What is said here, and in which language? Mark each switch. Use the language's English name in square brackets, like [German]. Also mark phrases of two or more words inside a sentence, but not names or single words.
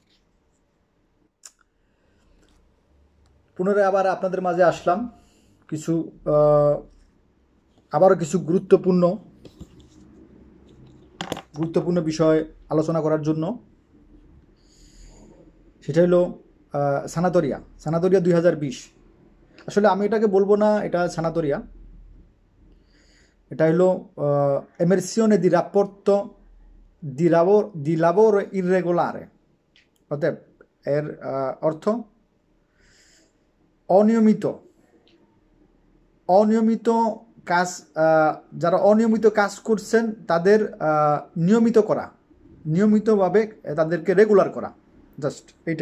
[Bangla] পুনরায় আবার আপনাদের মাঝে আসলাম কিছু আবারও কিছু গুরুত্বপূর্ণ বিষয় আলোচনা করার জন্য। সেটা হলো সানাতরিয়া 2020। আসলে আমি এটাকে বলবো না এটা সানাতরিয়া, এটা হলো [Italian] emersione di rapporto di lavoro irregolare, [Bangla] অতএব এর অর্থ অনিয়মিত অনিয়মিত কাজ, যারা অনিয়মিত কাজ করছেন তাদের নিয়মিতভাবে তাদেরকে রেগুলার করা, জাস্ট এইটাই।